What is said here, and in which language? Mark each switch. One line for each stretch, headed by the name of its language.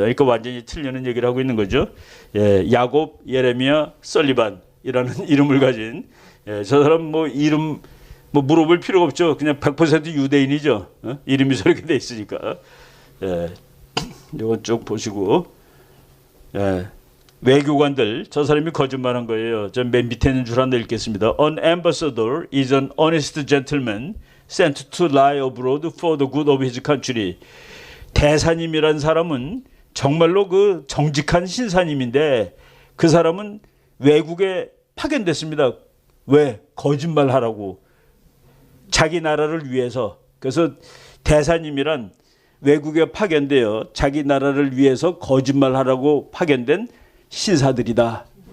Korean: 그러니까 완전히 틀리는 얘기를 하고 있는 거죠. 예, 야곱 예레미야 설리반이라는 이름을 가진 저 사람 이름 물어볼 필요가 없죠. 그냥 100% 유대인이죠. 이름이 저렇게 돼 있으니까. 이건 쭉 보시고 외교관들 저 사람이 거짓말한 거예요. 저 맨 밑에 있는 줄 하나 읽겠습니다.
English: An ambassador is an honest gentleman sent to lie abroad for the good of his country.
Korean: 대사님이란 사람은 정말로 그 정직한 신사님인데 그 사람은 외국에 파견됐습니다. 왜? 거짓말하라고. 자기 나라를 위해서. 그래서 대사님이란 외국에 파견되어 자기 나라를 위해서 거짓말하라고 파견된 신사들이다.